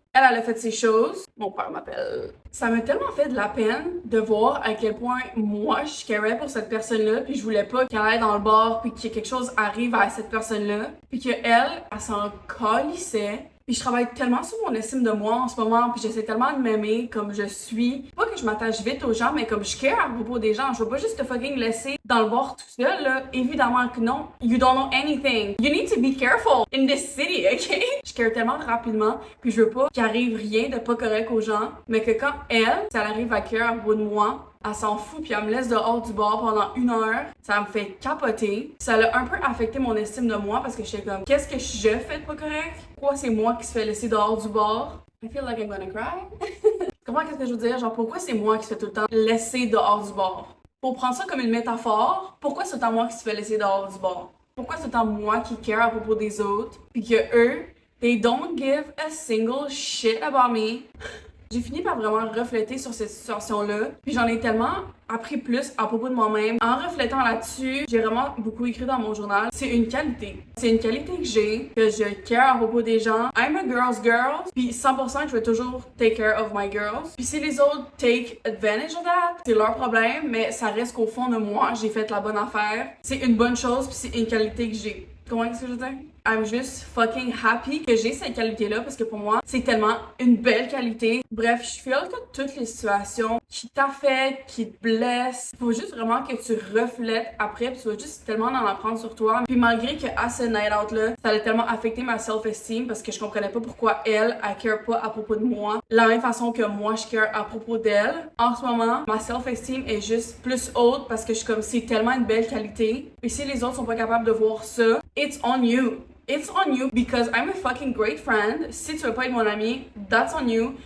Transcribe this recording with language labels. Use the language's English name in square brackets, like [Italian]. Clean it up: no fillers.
[French] Elle a fait ses choses. Mon père m'appelle. Ça m'a tellement fait de la peine de voir à quel point moi je carais pour cette personne-là, puis je voulais pas qu'elle aille dans le bar, puis que quelque chose arrive à cette personne-là, puis qu'elle, elle s'en calissait. Puis je travaille tellement sur mon estime de moi en ce moment, puis j'essaie tellement de m'aimer comme je suis. Pas que je m'attache vite aux gens, mais comme je care à propos des gens. Je veux pas juste te fucking laisser dans le bord tout seul, là. Évidemment que non. [English] You don't know anything. You need to be careful in this city, ok? [French] Je care tellement rapidement, puis je veux pas qu'il arrive rien de pas correct aux gens, mais que quand elle, ça arrive à care à propos de moi, elle s'en fout puis elle me laisse dehors du bar pendant 1 heure. Ça me fait capoter. Ça a un peu affecté mon estime de moi parce que j'étais comme, qu'est-ce que je fais de pas correct? Pourquoi c'est moi qui se fais laisser dehors du bar? [English] I feel like I'm gonna cry. [French] Comment qu'est-ce que je veux dire? Genre, pourquoi c'est moi qui se fais tout le temps laisser dehors du bar? Pour prendre ça comme une métaphore, pourquoi c'est autant moi qui se fait laisser dehors du bar? Pourquoi c'est autant moi qui care à propos des autres? Puis que eux, [English] they don't give a single shit about me. [French] J'ai fini par vraiment refléter sur cette situation-là, puis j'en ai tellement appris plus à propos de moi-même. En reflétant là-dessus, j'ai vraiment beaucoup écrit dans mon journal. C'est une qualité. C'est une qualité que j'ai, que je care à propos des gens. [English] I'm a girl's girl, [French] puis 100% que je vais toujours [English] take care of my girls. [French] Puis si les autres [English] take advantage of that, [French] c'est leur problème, mais ça reste qu'au fond de moi, j'ai fait la bonne affaire. C'est une bonne chose, puis c'est une qualité que j'ai. Comment est-ce que je veux dire? [English] I'm just fucking happy [French] que j'ai cette qualité-là parce que pour moi, c'est tellement une belle qualité. Bref, je feel que toutes les situations qui t'affectent, qui te blessent, faut juste vraiment que tu reflètes après puis tu vas juste tellement en apprendre sur toi. Puis malgré que à ce night out-là, ça a tellement affecté ma self-esteem parce que je comprenais pas pourquoi elle care pas à propos de moi la même façon que moi je care à propos d'elle. En ce moment, ma self-esteem est juste plus haute parce que je suis comme c'est tellement une belle qualité. Et si les autres sont pas capables de voir ça, [English] it's on you. It's on you because I'm a fucking great friend. [French] Si tu veux pas être mon ami, [English] that's on you.